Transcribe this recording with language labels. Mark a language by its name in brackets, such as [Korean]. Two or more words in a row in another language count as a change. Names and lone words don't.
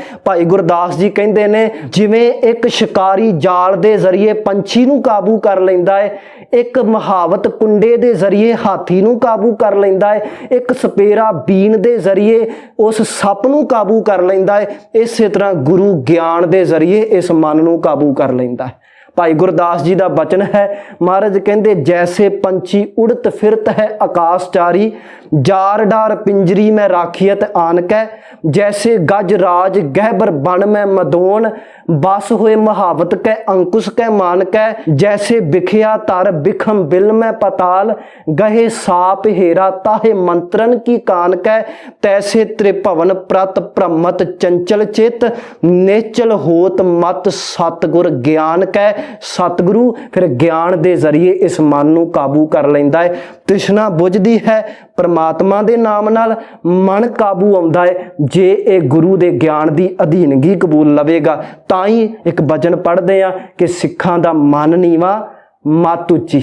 [Punjabi] ਭਾਈ ਗੁਰਦਾਸ ਜੀ ਕਹਿੰਦੇ ਨੇ ਜਿਵੇਂ ਇੱਕ ਸ਼ਿਕਾਰੀ ਜਾਲ ਦੇ ਜ਼ਰੀਏ ਪੰਛੀ ਨੂੰ ਕਾਬੂ ਕਰ ਲੈਂਦਾ ਹੈ, ਇੱਕ ਮੁਹਾਵਤ ਕੁੰਡੇ ਦੇ ਜ਼ਰੀਏ ਹਾਥੀ ਨੂੰ ਕਾਬੂ ਕਰ ਲੈਂਦਾ ਹੈ, ਇੱਕ ਸਪੇਰਾ ਬੀਨ ਦੇ ਜ਼ਰੀਏ ਉਸ ਸੱਪ ਨੂੰ ਕਾਬੂ ਕਰ ਲੈਂਦਾ ਹੈ, ਇਸੇ ਤਰ੍ਹਾਂ ਗੁਰੂ ਗਿਆਨ ਦੇ ਜ਼ਰੀਏ ਇਸ ਮਨ ਨੂੰ ਕਾਬੂ ਕਰ ਲੈਂਦਾ ਹੈ। ਭਾਈ ਗੁਰਦਾਸ ਜੀ ਦਾ ਬਚਨ ਹੈ, ਮਹਾਰਾਜ ਕਹਿੰਦੇ [Braj] जैसे पंछी उड़त फिरत है आकाशचारी, जार डार पिंजरी में राखियत आन कै, जैसे गज राज गहबर बन में मदोन, बस हुए महावत कै अंकुश कै मान कै, जैसे बिखया तर बिखम बिल में पताल, गहे साप हेरा ताहे मंत्रन की कान कै, तैसे त्रिभवन प्रत भ्रमत चंचल चित, नेचल होत मत सतगुर ज्ञान कै। [Punjabi] ਸਤਗੁਰੂ ਫਿਰ ਗਿਆਨ ਦੇ ਜ਼ਰੀਏ ਇਸ ਮਨ ਨੂੰ ਕਾਬੂ ਕਰ ਲੈਂਦਾ ਹੈ। ਤ੍ਰਿਸ਼ਨਾ ਬੁਝਦੀ ਹੈ, ਪਰਮਾਤਮਾ ਦੇ ਨਾਮ ਨਾਲ ਮਨ ਕਾਬੂ ਆਉਂਦਾ ਹੈ। ਜੇ ਏ ਗੁਰੂ ਦੇ ਗਿਆਨ ਦੀ ਅਧੀਨਗੀ ਕਬੂਲ ਲਵੇਗਾ ਤਾਂ ਹੀ ਏਕ ਵਚਨ ਪੜ੍ਹਦੇ ਆ ਕਿ ਸਿੱਖਾਂ ਦਾ ਮਨ ਨੀਵਾ ਮਤ ਉੱਚੀ।